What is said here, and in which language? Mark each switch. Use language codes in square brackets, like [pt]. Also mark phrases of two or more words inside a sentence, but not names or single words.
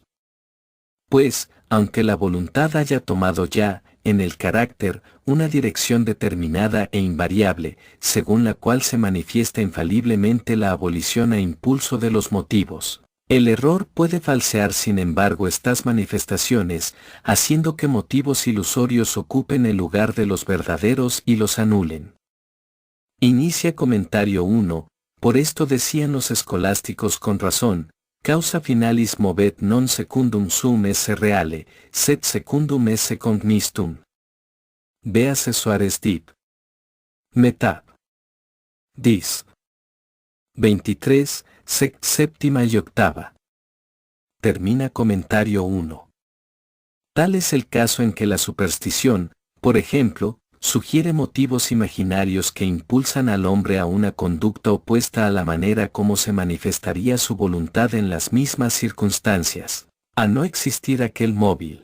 [es] Pues, aunque la voluntad haya tomado ya, en el carácter, una dirección determinada e invariable, según la cual se manifiesta infaliblemente la abolición a impulso de los motivos, el error puede falsear sin embargo estas manifestaciones, haciendo que motivos ilusorios ocupen el lugar de los verdaderos y los anulen. Inicia comentario 1, por esto decían los escolásticos con razón, [la] causa finalis movet non secundum sum esse reale, sed secundum esse cognistum. [es] Véase Suárez Dip. Metab. Dis. 23, séptima y octava. Termina comentario 1. Tal es el caso en que la superstición, por ejemplo, sugiere motivos imaginarios que impulsan al hombre a una conducta opuesta a la manera como se manifestaría su voluntad en las mismas circunstancias, a no existir aquel móvil.